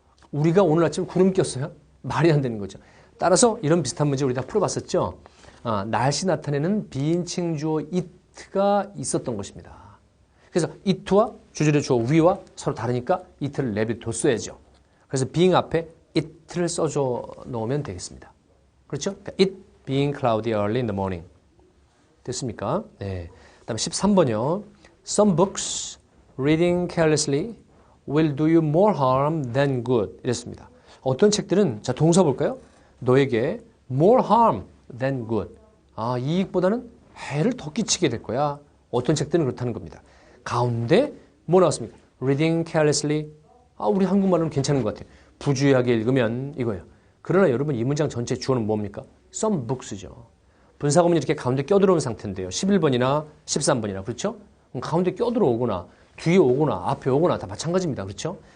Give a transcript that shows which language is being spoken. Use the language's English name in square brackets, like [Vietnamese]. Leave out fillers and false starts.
[Korean] 우리가 오늘 아침 구름 꼈어요? 말이 안 되는 거죠. 따라서 이런 비슷한 문제 우리 다 풀어봤었죠. 날씨 나타내는 비인칭 주어 it가 있었던 것입니다. 그래서 it와 주절의 주어 we와 서로 다르니까 it를 내비뒀어야죠. 그래서 being 앞에 it를 써줘 놓으면 되겠습니다. 그렇죠? 그러니까 [English] it being cloudy early in the morning. [Korean] 됐습니까? 네. 그 다음에 13번이요. [English] Some books reading carelessly will do you more harm than good. [Korean] 이랬습니다. 어떤 책들은 자 동사 볼까요? 너에게 [English] more harm than good. [Korean] 이익보다는 해를 더 끼치게 될 거야. 어떤 책들은 그렇다는 겁니다. 가운데 뭐 나왔습니까? [English] Reading carelessly. [Korean] 우리 한국말로는 괜찮은 것 같아요. 부주의하게 읽으면 이거예요. 그러나 여러분 이 문장 전체 주어는 뭡니까? [English] Some books죠. [Korean] 분사구문이 이렇게 가운데 껴들어온 상태인데요. 11번이나 13번이나 그렇죠? 가운데 껴들어오거나 뒤에 오거나 앞에 오거나 다 마찬가지입니다. 그렇죠?